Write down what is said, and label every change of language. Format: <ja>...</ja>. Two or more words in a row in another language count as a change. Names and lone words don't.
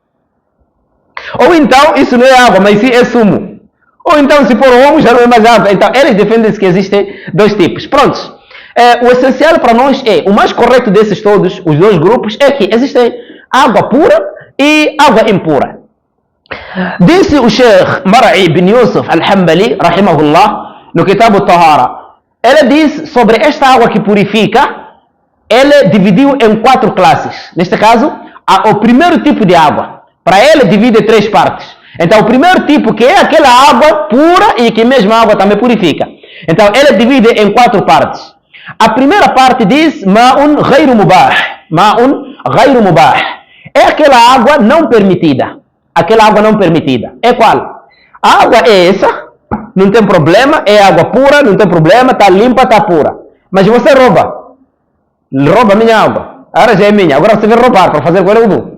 <pt>Ou então, isso não é água, mas sim é sumo. Ou então, se for ovo, já não é mais água. Então, eles defendem que existem 2 tipos. Prontos. O essencial para nós o mais correto desses todos, os 2 grupos, é que existe água pura e água impura. Disse o Sheikh Mar'i bin Yusuf al-Hanbali, rahimahullah, no Kitab al-Tahara. Ele diz sobre esta água que purifica, ele dividiu em 4 classes. Neste caso, o primeiro tipo de água. Para ele, divide em 3 partes. Então, o primeiro tipo, que é aquela água pura e que mesmo a água também purifica. Então, ele divide em 4 partes. A primeira parte diz,</pt> <ar>ماء غير مباح. ماء غير مباح.</ar> <pt>É aquela água não permitida. Aquela água não permitida. É qual? A água é essa, não tem problema, é água pura, não tem problema, está limpa, está pura. Mas você rouba a minha água, agora já é minha, agora você vai roubar para fazer com ele wudu.</pt>